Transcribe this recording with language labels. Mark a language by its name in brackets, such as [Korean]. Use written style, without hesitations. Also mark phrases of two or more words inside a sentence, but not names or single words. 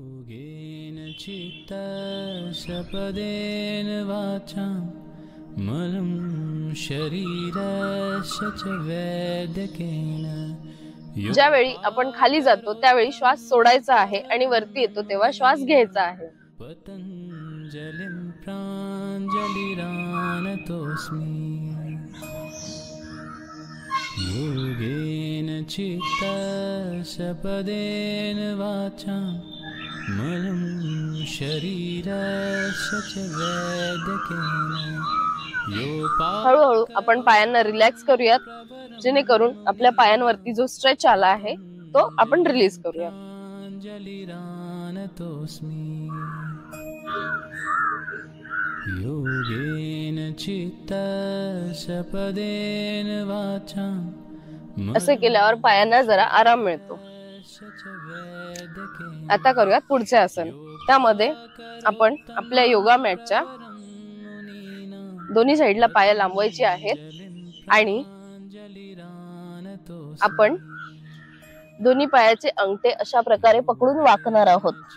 [Marathi] ज्यावेळी आपण खाली जातो त्यावेळी श्वास सोडायचा आहे आणि वरती येतो तेव्हा श्वास घ्यायचा आहे. [Sanskrit] योगेन चित्ता सपदेन वाचा मलं शरीरस्य च वैद्यकेन. [Marathi] हळूहळू आपण पायांना रिलॅक्स करूयात, जेणेकरून आपल्या पायांवरती जो स्ट्रेच आला आहे तो आपण रिलीज करूया. [Sanskrit] प्राञ्जलिरानतोऽस्मि योगेन चित्तः सपदेन वाचा [Marathi] असे केल्यावर पायांना जरा आराम मिळतो. आता करूयात पुढचे आसन. त्यामध्ये आपण आपल्या योगा मॅटच्या दोन्ही साईडला पाय लांबवायचे आहेत आणि आपण दोन्ही पायाचे अंगठे अशा प्रकारे पकडून वाकणार आहोत.